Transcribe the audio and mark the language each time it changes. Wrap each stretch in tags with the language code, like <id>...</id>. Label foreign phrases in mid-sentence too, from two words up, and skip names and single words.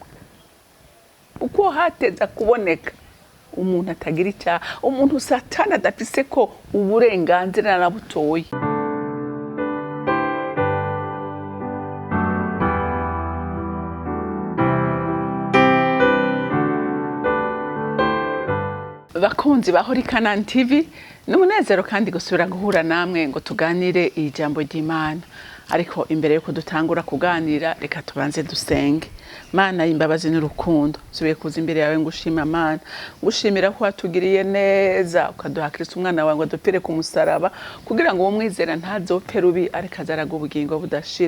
<rn>Uko hateza kuboneka umuntu atagira icyaha, umuntu Satani adafise ko uburenganzira na butoyi. Bakunzi ba Holy Canaan TV, n'umunezero kandi gusubira guhura namwe ngo tuganire ijambo ry'Imana. Ariko imbere yuko dutangura kuganira reka tubanze dusenge. Mana y'imbabazi n'urukundo, subiye kuza imbere yawe ngushima Mana, ngushimira ko watugiriye neza ukaduha Kristo umwana wawe ngo dupfire ku musaraba kugira ngo uwo mwizera ntazopfe rubi ariko azaraga ubugingo budashira.</rn>